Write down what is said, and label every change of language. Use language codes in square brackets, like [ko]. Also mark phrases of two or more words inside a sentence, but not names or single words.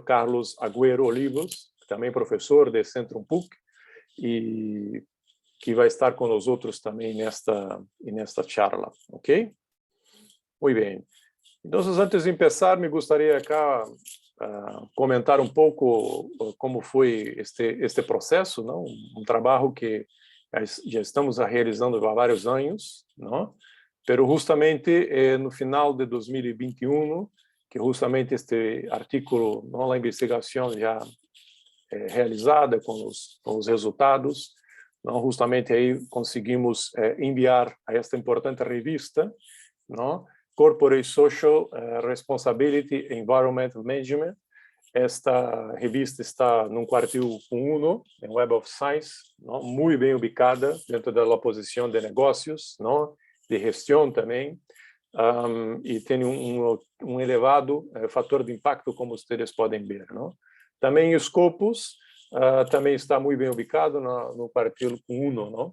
[pt] Carlos Agüero Olivos, também professor de Centrum PUC, e que vai estar com nós outros também nesta charla, ok? Muito bem. Então, antes de começar, me gostaria acá comentar um pouco como foi este processo, não? Um trabalho que já estamos realizando há vários anos, não? Pero justamente no final de 2021, que justamente este artículo, não, a investigação já realizada com os resultados, não, justamente aí conseguimos enviar a esta importante revista, não, Corporate Social Responsibility Environmental Management. Esta revista está no quartil 1 em Web of Science, não? Muito bem ubicada dentro da posição de negócios, não? De gestão também, e tem um elevado fator de impacto, como vocês podem ver, não? Também os Scopus também está muito bem ubicado no quartil 1, não?